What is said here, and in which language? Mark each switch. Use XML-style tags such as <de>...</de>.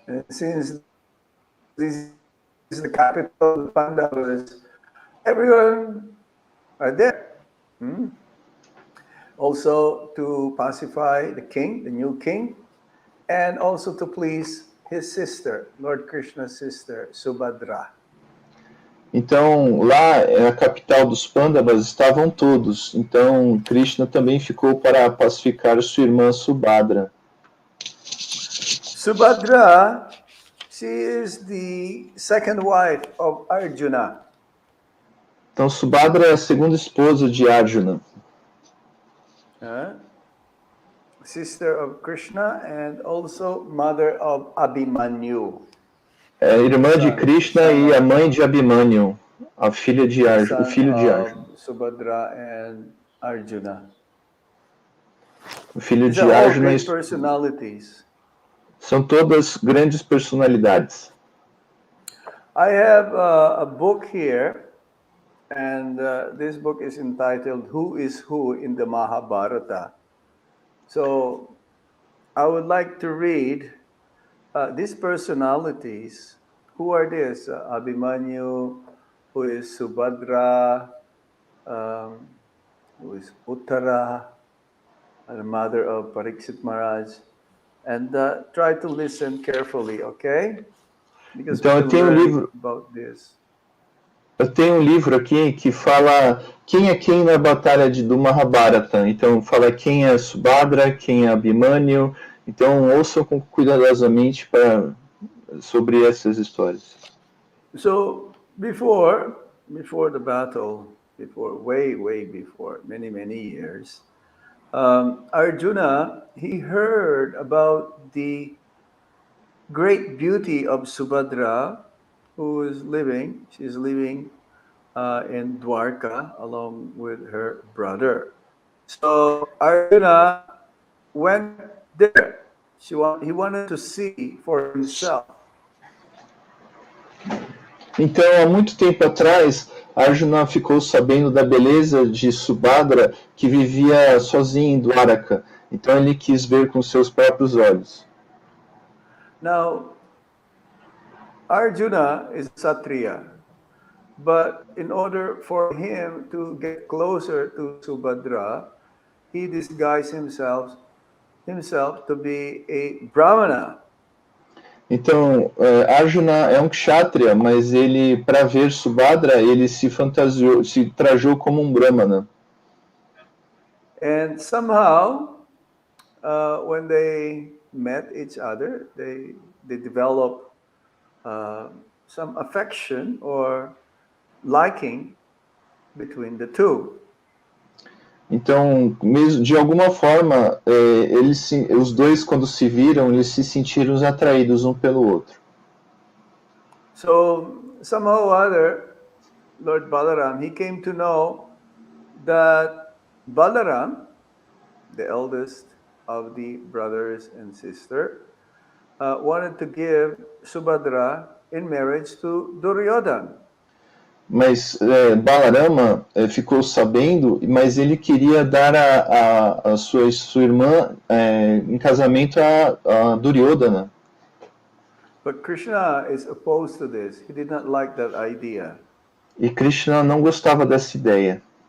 <en>Since this is the capital of the Pandavas, everyone are there. also to pacify the king, the new king, and also to please his sister, Lord Krishna's sister, Subhadra.</en> <pt>Então, lá, a capital dos Pandavas, estavam todos. Então, Krishna também ficou para pacificar sua irmã Subhadra.</pt> <en>Subhadra, she is the second wife of Arjuna.</en> <pt>Então, Subhadra é a segunda esposa de Arjuna.</pt> <en>Sister of Krishna and also mother of Abhimanyu.</en> <pt>É a irmã de Krishna e a mãe de Abhimanyu, a filha de Arjuna, o filho de Arjuna.</pt> <en>Subhadra and Arjuna.</en> <pt>O filho</pt> <en>These</en> <pt>de</pt> <en>are all</en> <pt>Arjuna</pt> <en>great personalities.</en> <pt>são todas grandes personalidades.</pt> <en>I have a book here, and this book is entitled Who is Who in the Mahabharata. So I would like to read these personalities. Who are these? Abhimanyu, who is Subhadra, who is Uttara, the mother of Parikshit Maharaj. And try to listen carefully, okay? Because</en> <pt>Então, eu tenho um livro.</pt> <en>About this.</en> <pt>Eu tenho um livro aqui que fala quem é quem na batalha do Mahabharata. Então, fala quem é Subhadra, quem é Abhimanyu. Então, ouçam cuidadosamente sobre essas histórias.</pt> <en>So, before the battle, way before, many years, Arjuna, he heard about the great beauty of Subhadra, she's living in Dwarka along with her brother. So Arjuna went there. He wanted to see for himself.</en> <pt>Então, há muito tempo atrás, Arjuna ficou sabendo da beleza de Subhadra, que vivia sozinha em Dwaraka. Então, ele quis ver com seus próprios olhos.</pt> <en>Now, Arjuna is Kshatriya, but in order for him to get closer to Subhadra, he disguised himself to be a Brahmana.</en> <pt>Então, Arjuna é um kshatriya, mas ele, para ver Subhadra, ele se trajou como um brahmana.</pt> <en>And somehow, when they met each other, they developed some affection or liking between the two.</en> <pt>Então, mesmo de alguma forma, os dois, quando se viram, eles se sentiram atraídos um pelo outro.</pt> <en>So, somehow or other, Lord Balaram, he came to know that Balaram, the eldest of the brothers and sister, wanted to give Subhadra in marriage to Duryodhana.</en> <pt>Mas Balarama ficou sabendo, mas ele queria dar a sua irmã em casamento a Duryodhana.</pt> <en>But Krishna is opposed to this. He did not like that idea.</en> <pt>E Krishna não gostava dessa ideia.</pt>